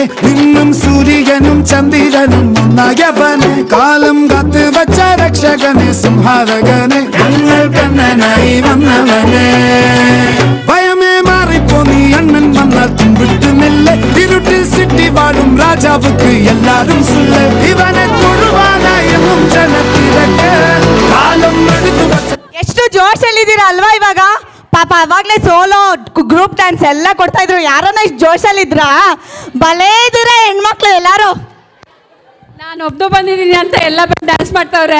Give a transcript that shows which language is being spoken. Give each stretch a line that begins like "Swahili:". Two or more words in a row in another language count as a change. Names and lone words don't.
Malayalam: നിന്നും സൂര്യനും ചന്ദ്രനും ഒന്നായവനെ, കാലം കാത്ത് വച്ച രക്ഷകനെ സംഹാരകനെ, ഞങ്ങൾ കണ്ണനായി വന്നവനെ. ഭയമേ മാറിപ്പോ നീ അണ്ണൻ വന്നാൽ തുമ്പിട്ട് നെല്ല്, ഇരുട്ടിൽ സിറ്റി വാഴും രാജാവുക്ക് എല്ലാരും സുല്ല്, ഇവനെ തൊഴുവാനായെന്നും ജനത്തിരക്ക് കാലം എടുത്തു.
Kannada: ಎಷ್ಟು ಜೋಶಲ್ಲಿದ್ದೀರಾ ಅಲ್ವಾ ಇವಾಗ? ಪಾಪ ಅವಾಗಲೇ
English: solo group dance
Kannada: ಎಲ್ಲ ಕೊಡ್ತಾ ಇದ್ರು. ಯಾರನ್ನ ಇಷ್ಟು ಜೋಶಲ್ಲಿದ್ರಾ? ಭಲೇ ಇದ್ದೀರಾ ಹೆಣ್ಮಕ್ಳು ಎಲ್ಲರೂ. ನಾನು ಒಬ್ದು ಬಂದಿದ್ದೀನಿ ಅಂತ ಎಲ್ಲ ಡ್ಯಾನ್ಸ್ ಮಾಡ್ತಾವ್ರೆ.